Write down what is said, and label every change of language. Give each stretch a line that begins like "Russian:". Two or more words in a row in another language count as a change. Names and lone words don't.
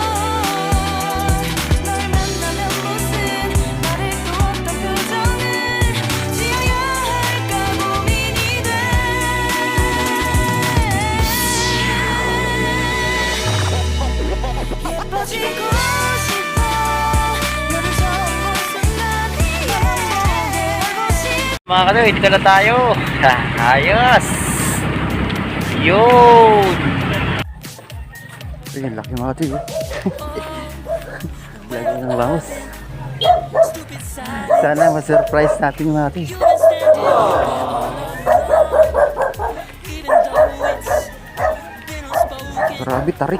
Korean: 널 만나면 무슨 말을 또 어떤 표정을 지어야 할까 고민이 돼. 예뻐지고 싶어. 너를 처음 본 순간 나만 보게 하고 싶어.
Filipino: Mga Kachoy, dito na tayo. Ayos. Yun. Ayan, laki mga Kachoy. Lagi ng bangus. Sana ma-surprise natin mga Kachoy. Grabe, tarik.